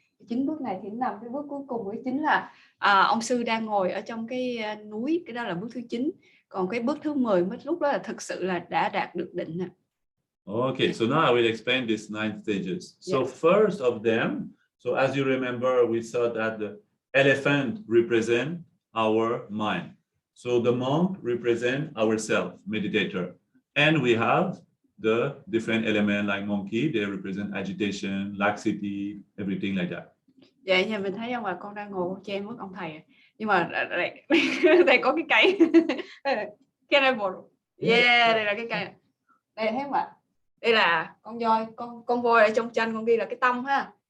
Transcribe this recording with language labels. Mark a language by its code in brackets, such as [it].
[vi] 9 bước này thì nằm cái bước cuối cùng của chính là ông sư đang ngồi ở trong cái núi, cái đó là bước thứ 9. Còn cái bước thứ 10 mới lúc đó là thực sự là đã đạt được định. [en] Okay, so now I will explain these 9 stages. So Yeah. first of them, so as you remember, we saw that the elephant represent our mind. So the monk represent ourself, meditator. And we have the different elements like monkey, they represent agitation, laxity, everything like that. [vi] Vậy nhà mình thấy ông bà con đang ngồi che mất ông thầy. Nhưng mà đây có cái cây. Cái này một. Yeah, đây là cái cây. Đây thấy không ạ? Đây là con voi, con voi ở trong tranh con ghi là cái tâm ha.